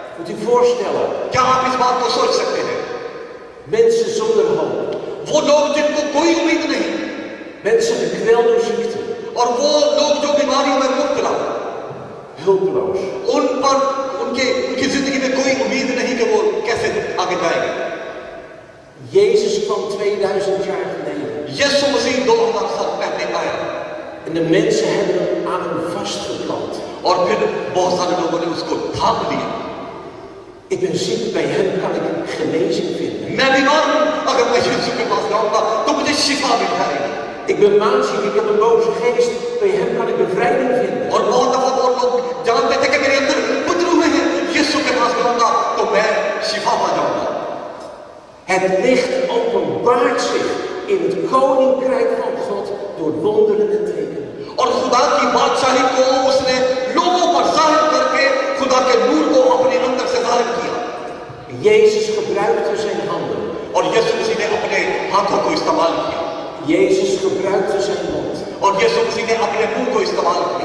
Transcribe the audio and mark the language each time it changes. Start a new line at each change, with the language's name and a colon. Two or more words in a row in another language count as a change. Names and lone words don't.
Dutch: u voorstellen,
Urdu: کیا آپ اس بات کو سوچ سکتے ہیں?
Dutch: mensen zonder hoop,
Urdu: وہ لوگ جن کو کوئی امید نہیں,
Dutch: mensen gekweld door ziekte,
Urdu: اور وہ لوگ جو بیماریوں میں مبتلا,
Dutch: hulpeloos.
Urdu: ان کی زندگی میں کوئی امید نہیں کہ وہ کیسے آگے جائیں گے.
Dutch: Jezus kwam 2000 jaar geleden.
Urdu: یسوع مسیح 2000 سال پہلے آیا
Dutch: En de mensen hebben hem aan hem vastgeplant.
Urdu: اور پھر بہت سارے لوگوں نے اس کو تھام لیا.
Dutch: Ik ben ziek, bij hem kan ik genezing vinden.
Urdu: میں بیمار ہوں، اگر میں یسوع کے پاس جاؤں گا تو مجھے شفا مل جائے گی.
Dutch: Ik ben maanziek, ik heb een boze geest, bij hem kan ik bevrijding vinden.
Urdu: اور بہت دفعہ وہ لوگ جانتے تھے کہ میرے اندر پتر ہوئے ہیں، یسوع کے پاس جاؤں گا تو میں شفا پا جاؤں گا.
Dutch: Het licht openbaart zich in het koninkrijk van God door wonderen en tekenen.
Urdu: اور خدا کی بادشاہی کو اس نے لوگوں پر ظاہر کر کے خدا کے نور کو اپنے اندر سے ظاہر کیا.
Dutch: Jezus gebruikte zijn handen.
Urdu: اور یسوع مسیح نے اپنے ہاتھوں کو استعمال کیا.
Dutch: Jezus gebruikte zijn mond.
Urdu: اور یسوع مسیح نے اپنے منہ کو استعمال کیا.